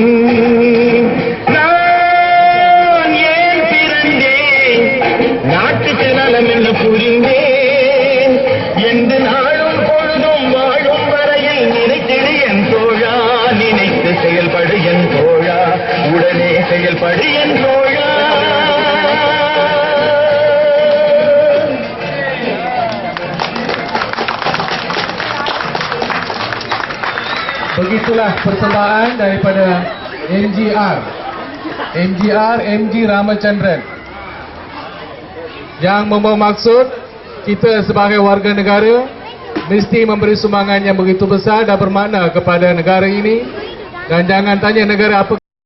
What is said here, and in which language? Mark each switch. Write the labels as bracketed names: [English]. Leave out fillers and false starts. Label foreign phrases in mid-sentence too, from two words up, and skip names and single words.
[Tamil] நான் ஏன் பிறந்தேன், நாட்டுக்கு நலம் என்று புரிந்தேன் என்று நாளும் பொழுதும் வாழும் வரையில் நினைத்திடு என் தோழா, நினைத்து செயல்படு என் தோழா, உடனே செயல்படு என் தோழா. [Malay] Begitulah persembahan daripada MGR MG Ramachandran yang membawa maksud kita sebagai warga negara mesti memberi sumbangan yang begitu besar dan bermakna kepada negara ini, dan jangan tanya negara apa